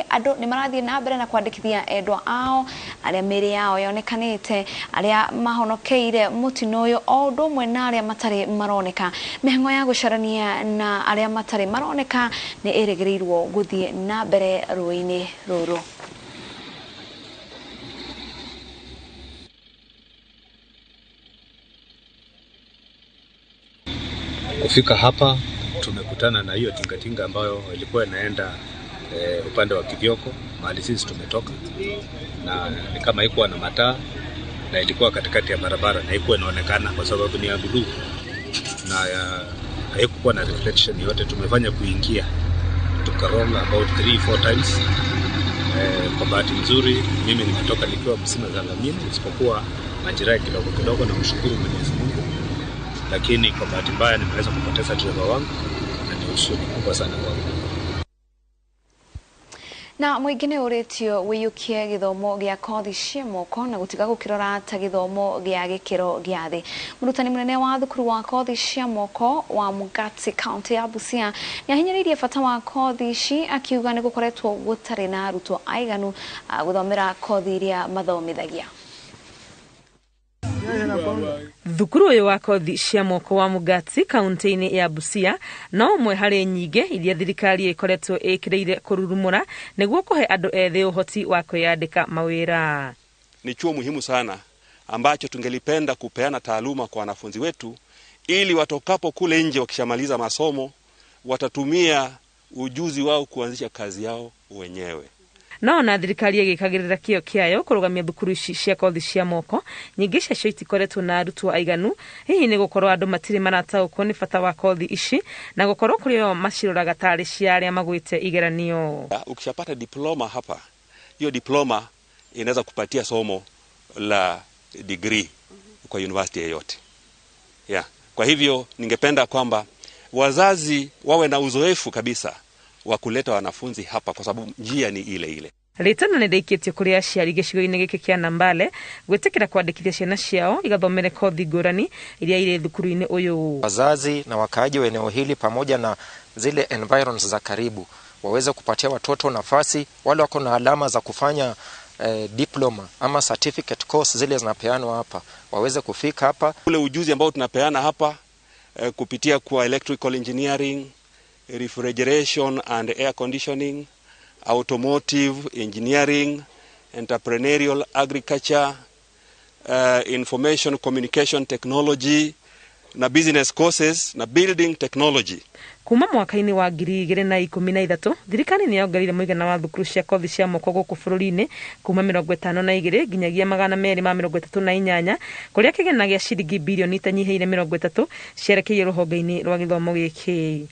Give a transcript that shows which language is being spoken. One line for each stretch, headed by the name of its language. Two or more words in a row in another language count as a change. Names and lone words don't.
Kikuyu: Andu ni marathie na mbere na kwandikithia endwa ao aria miri yao yonekanite, aria mahonokeire mutino uyu, o undu umwe na aria matari maroneka. Mihango ya gucarania na aria matari maroneka ni irigirirwo guthie na mbere ruini ruru.
Swahili: Kufika hapa tumekutana na hiyo tingatinga ambayo ilikuwa inaenda upande wa Kithioko mahali sisi tumetoka, na ni kama haikuwa na mataa na ilikuwa katikati ya barabara na haikuwa inaonekana kwa sababu ni ya blue na haikuwa na reflection yote. Tumefanya kuingia tukaroll
English: about 3-4 times.
Swahili: Kwa bahati nzuri mimi nimetoka nikiwa msima za lamini, isipokuwa majeraha kidogo na mshukuru Mwenyezi Mungu. Lakini kwa bahati mbaya nimeweza kupoteza driver wangu na ni huzuni kubwa sana kwangu.
Kikuyu: Na mwingine uretio wiyukie githomo gia kothi cia moko na gutiga gukirora ta githomo gia gikiro gia thi. Murutani munene wa thukuru wa kothi cia moko wa Mugati County ya Busia ni ahinyiririe bata wa kothi ici, akiuga ni gukoretwo gutari na arutwo aiganu guthomera kothi iria mathomithagia. Thukuru uyu wa kothi cia moko wa Mugati kaunti-ini ya Busia no umwe hari nyinge iria thirikari ikoretwo ikireire kururumura niguo kuhe andu ethi uhoti wa kwiyandika mawira.
Swahili: Ni chuo muhimu sana ambacho tungelipenda kupeana taaluma kwa wanafunzi wetu, ili watokapo kule nje wakishamaliza masomo watatumia ujuzi wao kuanzisha kazi yao wenyewe.
Kikuyu: No na thirikari igikagirira kio kiayo kurugamia thukuru ici cia kothi cia moko nyingi cia itikoretwo na arutwo aiganu. Hihi ni gukorwo andu matiri marataũkwo ni bata wa kothi ici na gukorwo kuri o maciroraga tari cia aria magwite igeranio.
Swahili: Ukishapata diploma hapa, hiyo diploma inaweza kupatia somo la degree kwa university yoyote. Kwa hivyo ningependa kwamba wazazi wawe na uzoefu kabisa wa kuleta wanafunzi hapa kwa sababu njia ni ile ile.
Kikuyu: Ritana ni ndaikitie kuri aciari gicigo-ini giki kia Nambale gwitikira kwandikithia ciana ciao igathomere kothi ngurani iria ire thukuru-ini uyu.
Swahili: Wazazi na wakaaji wa eneo hili pamoja na zile environs za karibu waweze kupatia watoto nafasi, wale wako na alama za kufanya diploma ama
English: certificate course
Swahili: zile zinapeanwa hapa, waweze kufika hapa. Ule ujuzi ambao tunapeana hapa kupitia kwa
English: electrical engineering, refrigeration and air conditioning, automotive engineering, entrepreneurial agriculture, information communication technology na business courses na building technology.
Kikuyu: Kuma mwaka-ini wa 2013 thirikari ni yongerire muigana wa thukuru cia kothi cia moko guku bururi-ini kuma 52 nginyagia 238 kuria kigena gia ciringi bilioni itanyiheire 30 cierekeire ruhonge-ini rwa githomo giki.